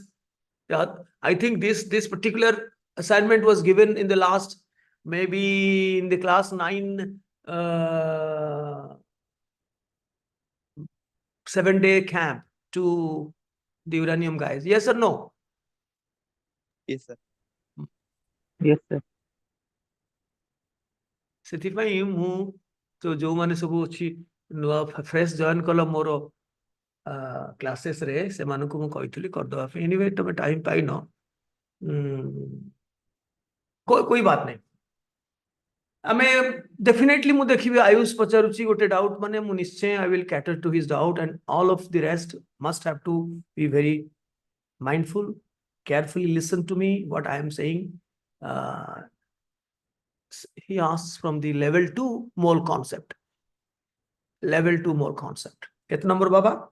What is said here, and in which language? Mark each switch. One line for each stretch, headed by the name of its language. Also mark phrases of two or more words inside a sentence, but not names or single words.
English: Yeah, I think this particular assignment was given in the last, maybe in the class 9 7-day camp to the uranium guys. Yes or no? yes sir yes sir
Odia: ସେଥିପାଇଁ ମୁଁ ତ ଯୋଉମାନେ ସବୁ ଅଛି ନୂଆ
English: fresh join
Odia: କଲ ମୋର କ୍ଲାसेस ରେ ସେମାନଙ୍କୁ ମୁଁ କହିଥିଲି କରିଦେବା ପାଇଁ. ଏନିୱେ ତମେ ଟାଇମ ପାଇନ,
Hindi: कोई बात नहीं.
Odia: ଆମେ definitely ମୁଁ ଦେଖିବି ଆୟୁଷ ପଚାରୁଛି ଗୋଟେ ଡାଉଟ ମାନେ ମୁଁ ନିଶ୍ଚୟ
English: I will cater to his doubt, and all of the rest must have to be very mindful, carefully listen to me what I am saying. He asks from the level 2 mole concept. Level 2 mole concept.
Odia: କେତେ ନମ୍ବର ବାବା?